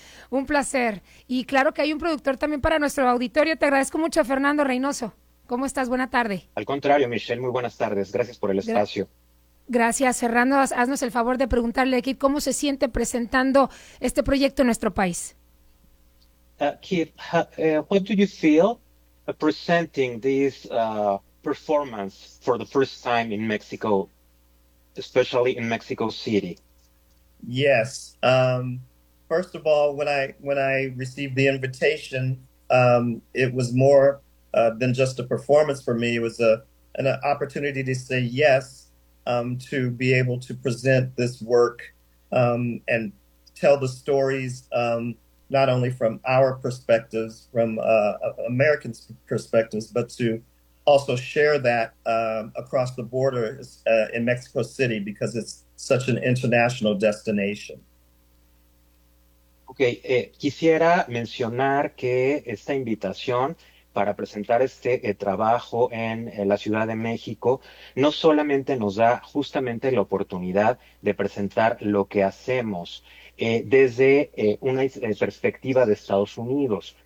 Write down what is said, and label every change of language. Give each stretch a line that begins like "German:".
Spanish: Un placer. Y claro que hay un productor también para nuestro auditorio. Te agradezco mucho, Fernando Reynoso. ¿Cómo estás? Buena tarde. Al contrario, Michelle. Muy buenas tardes. Gracias por el espacio. Gracias, Fernando. Haznos el favor de preguntarle, Keith, ¿cómo se siente presentando este proyecto en nuestro país?
English: Keith, what do you feel presenting this performance for the first time in Mexico, especially in Mexico City? Yes. First of all, when I received the invitation, it was more than just a performance for me. It was an opportunity to say yes, to be able to present this work and tell the stories, not only from our perspectives, from American perspectives, but to also share that across the border in Mexico City, because it's such an international destination.
Spanish: Ok, quisiera mencionar que esta invitación para presentar este trabajo en la Ciudad de México no solamente nos da justamente la oportunidad de presentar lo que hacemos desde una perspectiva de Estados Unidos.